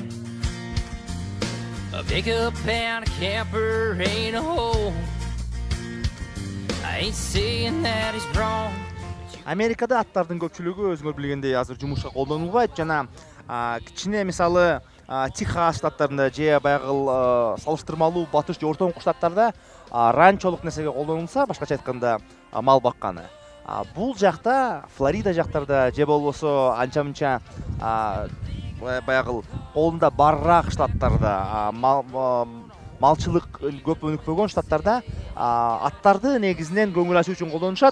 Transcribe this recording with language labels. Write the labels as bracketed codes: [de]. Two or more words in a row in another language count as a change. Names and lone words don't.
[en] A pickup and a camper ain't a hole. I ain't saying that he's wrong. [ky] Америкада аттардын көпчүлүгү өзүңөр билгендей азыр жумушка колдонулбайт жана кичине мисалы Техас штаттарында же баягы салыштырмалуу батыш же орто штаттарда ранчолук нерсеге колдонулса, башкача айтканда мал бакканы. Бул жакта Флорида жактарда же болбосо анча-мынча баягы колунда барраак штаттарда малчылык көп өнүкпөгөн штаттарда аттарды негизинен көңүл ачуу үчүн колдонушат.